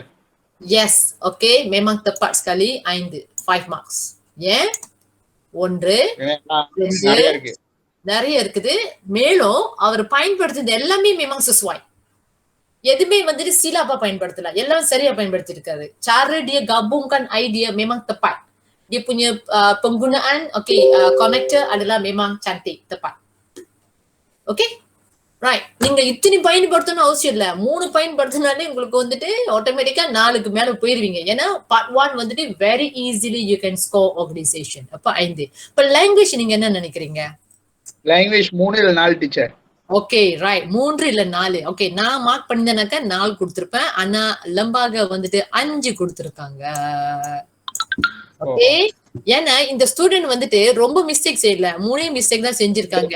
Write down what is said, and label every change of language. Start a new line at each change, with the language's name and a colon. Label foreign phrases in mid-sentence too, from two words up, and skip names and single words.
English: Yes, okay,
Malay: memang tepat sekali 5 marks.
English: Yeah? 1
Tamil: நிறைய இருக்கு. நிறைய இருக்குது. மேலும் அவர் பயன்படுத்துறது எல்லாமே
Malay: memang sesuai.
Tamil: எதுவுமே வந்துட்டு silapa பயன்படுத்தல, எல்லாம் சரியா பயன்படுத்தி இருக்காரு.
Malay: Cara dia gabungkan idea memang tepat. Dia punya penggunaan connector adalah memang cantik, tepat.
English: Okay, right.
Tamil: நீங்க இத்தனை பயன்படுத்தணும் அவசியம் இல்ல, 3 பயன்படுத்தினாலே உங்களுக்கு வந்துட்டு ஆட்டோமேட்டிக்கா 4க்கு மேல போயிருவீங்க.
English: ஏன்னா part 1 வந்துட்டு very easily you can score organization.
Tamil: அப்ப 5. இப்ப லாங்குவேஜ் நீங்க என்ன நினைக்கிறீங்க? லாங்குவேஜ் 3 இல்ல 4 டீச்சர்.
English: okay, right.
Tamil: 3 இல்ல 4. ஓகே, நான் மார்க் பண்ணிருந்தேனாக்கா 4 கொடுத்திருப்பேன். ஆனா லம்பாக வந்துட்டு 5 கொடுத்திருக்காங்க. ஓகே, ஏன்னா இந்த ஸ்டூடெண்ட் வந்துட்டு ரொம்ப மிஸ்டேக் செய்யல, 3 மிஸ்டேக் தான் செஞ்சிருக்காங்க.